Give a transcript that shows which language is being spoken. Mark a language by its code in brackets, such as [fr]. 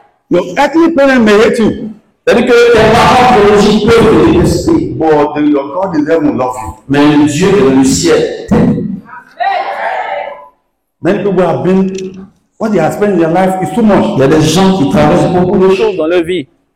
[en] Your earthly parents may hate you, [fr] C'est-à-dire que tes parents biologiques peuvent te détester, [en] but your God in heaven love you. [fr] mais le Dieu dans le ciel t'aime. [en] Many people have been, what they have spent in their life is too much. [fr] Il y a des gens qui traversent beaucoup de choses dans leur vie.